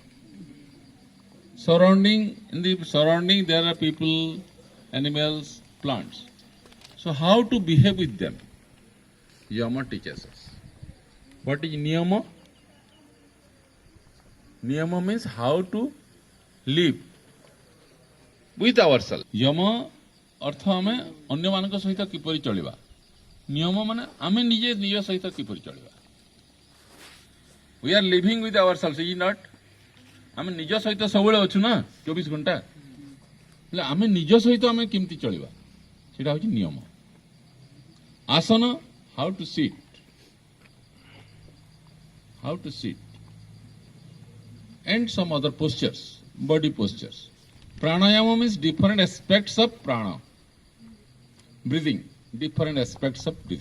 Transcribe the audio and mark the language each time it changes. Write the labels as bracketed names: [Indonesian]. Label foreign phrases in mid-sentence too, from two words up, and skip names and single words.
[English] In the surrounding there are people, animals, plants. So how to behave with them? Yama teaches us. What is Niyama? Niyama means how to live with ourselves. [Odia] Yama ଅର୍ଥ ଆମେ ଅନ୍ୟ ମାନକ ସହିତ କିପରି ଚଳିବା. ନିୟମ ମାନେ ଆମେ ନିଜେ ନିଜ ସହିତ କିପରି ଚଳିବା. [English] We are living with ourselves, is it not? [Odia] ଆମେ ନିଜ ସହିତ ସବୁବେଳେ ଅଛୁ ନା 24 ଘଣ୍ଟା. ଲେ ଆମେ ନିଜ ସହିତ ଆମେ କେମିତି ଚଳିବା ସେଟା ହେଉଛି ନିୟମ. आसन, [English] how to sit. How to sit. And some other postures, body postures. Pranayama means different aspects of prana. Breathing, different aspects of breathing.